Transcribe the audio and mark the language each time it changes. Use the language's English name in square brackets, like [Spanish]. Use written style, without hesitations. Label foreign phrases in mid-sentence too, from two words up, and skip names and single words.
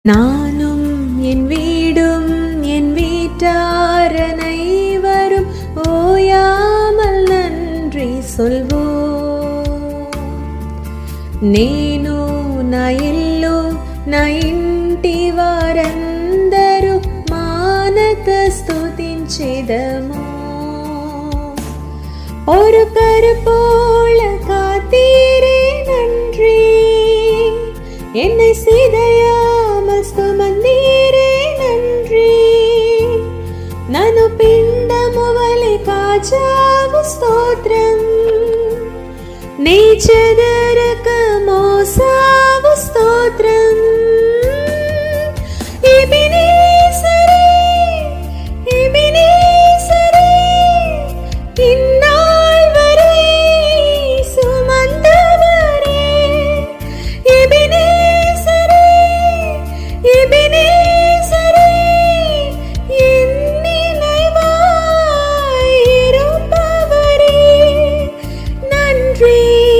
[Tamil] நானும் என் வீடும் என் வீட்டார் அனைவரும் ஓயாமல் நன்றி சொல்வோம். [Telugu] నేను నా ఇల్లు నా ఇంటి వారందరూ మానక స్తుతించెదము. [Tamil] ஒரு கருப்போல காத்தீரே நன்றி, என்னை சிதையாமல் சுமந்தீரே நன்றி, [Telugu] నన్ను పిండము వలె కాచావు స్తోత్రం, నీ చెదరక మోసావు స్తోత్రం. [Tamil] ఎబెనేజరే, ఎబెనేజరే, ఇన్నాள் வரை சுமந்தவரே. எபெனேசரே, எபெனேசரே, என் நினைவாய் இருப்பவரே, நன்றி